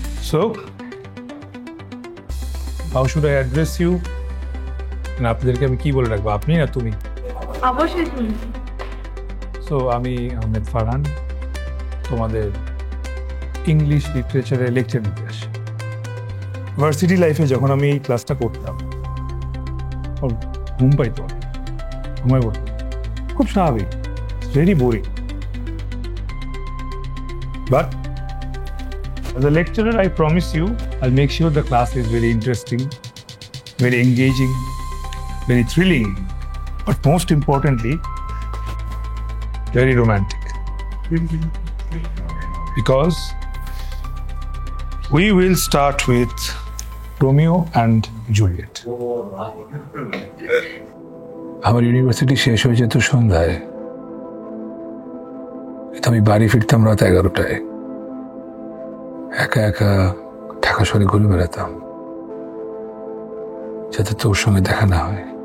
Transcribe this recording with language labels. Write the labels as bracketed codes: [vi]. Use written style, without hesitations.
[en] So, how should I address you? [bn] না আপনাদেরকে আমি কি বলে রাখবো, আপনি না তুমি? অবশ্যই তুমি। সো আমি আহমেদ ফারহান, তোমাদের ইংলিশ লিটারেচারে লেকচার দিতে আসি। ভার্সিটি লাইফে যখন আমি এই ক্লাসটা করতাম, ওর ঘুম পাইতো না, ঘুমায় পড়তো, খুব স্বাভাবিক, very boring. [en] But as a lecturer, I promise you, I'll make sure the class is very interesting, very engaging, very thrilling, but most importantly, very romantic. Because we will start with Romeo and Juliet. [bn] আমার university শেষ হয়ে যেত সন্ধ্যায়, আমি বাড়ি ফিরতাম রাত 11টায়। একা একা ঢাকা শহরে ঘুরে বেড়াতাম, যাতে তোর সঙ্গে দেখা না হয়।